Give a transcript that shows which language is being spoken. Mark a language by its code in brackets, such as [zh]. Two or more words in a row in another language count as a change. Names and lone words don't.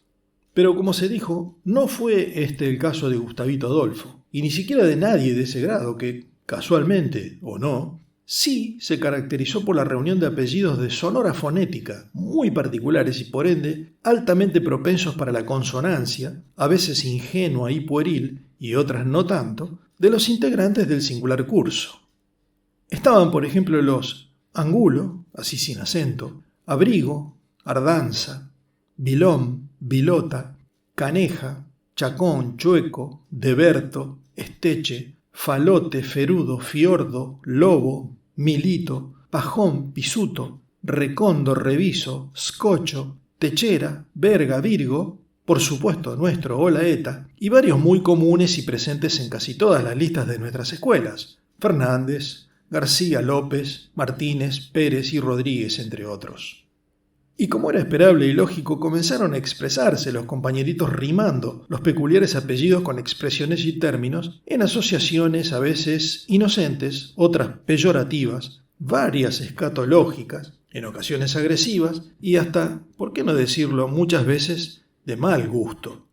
[es] Pero como se dijo, no fue este el caso de Gustavito Adolfo, y ni siquiera de nadie de ese grado que, casualmente o no, sí se caracterizó por la reunión de apellidos de sonora fonética muy particulares y por ende altamente propensos para la consonancia, a veces ingenua y pueril, y otras no tanto, de los integrantes del singular curso. Estaban, por ejemplo, los Angulo, así sin acento, Abrigo, Ardanza, Vilón, Vilota, Caneja, Chacón, Chueco, Deberto, Esteche, Falote, Ferudo, Fiordo, Lobo, Milito, Pajón, Pisuto, Recondo, Reviso, Scoccio, Techera, Verga, Virgo, por supuesto nuestro Olaeta, y varios muy comunes y presentes en casi todas las listas de nuestras escuelas, Fernández, García, López, Martínez, Pérez y Rodríguez, entre otros. Y como era esperable y lógico, comenzaron a expresarse los compañeritos rimando los peculiares apellidos con expresiones y términos en asociaciones a veces inocentes, otras peyorativas, varias escatológicas, en ocasiones agresivas y hasta, por qué no decirlo, muchas veces de mal gusto.